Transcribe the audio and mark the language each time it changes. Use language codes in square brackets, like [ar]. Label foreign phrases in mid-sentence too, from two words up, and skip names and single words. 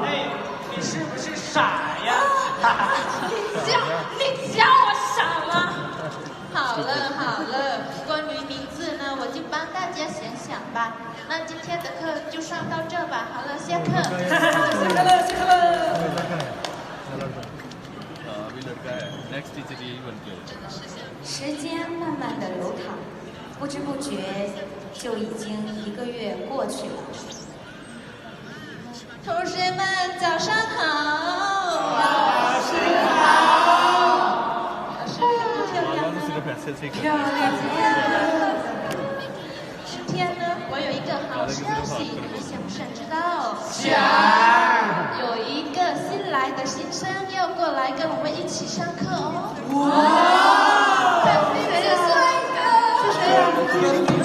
[zh] 哎，你是不是傻呀？你叫我傻吗？好了，关于名字呢，我就帮大家想想吧。那今天的课就上到这吧。好了，下课。下课了。 [en] next teacher [hi] यही बनते हो [zh] 时间慢慢的流淌，不知不觉就已经1个月过去了。同学们，早上好。老师好。老师漂不漂亮呢？ [hi] सिर्फ ऐसे से [zh] 漂亮。今天呢，我有一个好消息，你们想不想知道？想。有一个新来的新生要过来跟我们一起上课哦。哇！是帅哥。是谁？